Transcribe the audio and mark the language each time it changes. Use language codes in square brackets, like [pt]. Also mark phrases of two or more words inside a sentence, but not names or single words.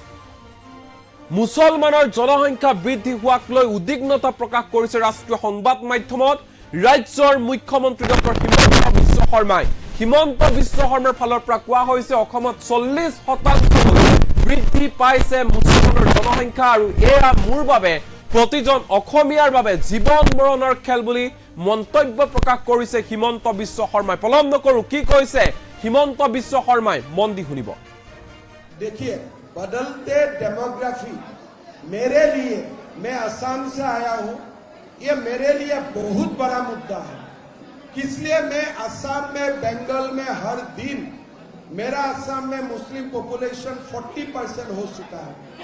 [as] মুছলমানৰ জনসংখ্যা বৃদ্ধি হোৱাক লৈ উদ্বিগ্নতা প্ৰকাশ কৰিছে ৰাষ্ট্ৰীয় সংবাদ মাধ্যমত ৰাজ্যৰ মুখ্যমন্ত্ৰী ডক্টৰ হিমন্ত বিশ্ব শৰ্মাই হিমন্ত বিশ্ব শৰ্মাৰ ফালৰ পৰা কোৱা হৈছে অসমত 40% বৃদ্ধি পাইছে মুছলমানৰ জনসংখ্যা আৰু এয়া মোৰ বাবে প্ৰতিজন অসমীয়াৰ বাবে জীৱন মৰণৰ খেল বুলি মন্তব্য প্ৰকাশ কৰিছে হিমন্ত বিশ্ব শৰ্মাই পলম নকৰো কি কৈছে হিমন্ত বিশ্ব শৰ্মাই মন দি শুনিব [hi] देखिए बदलते डेमोग्राफी मेरे लिए मैं असम से आया हूं ये मेरे लिए बहुत बड़ा मुद्दा है इसलिए मैं असम में बंगाल में हर दिन मेरा असम में [en] Muslim population [hi] 40% हो चुका है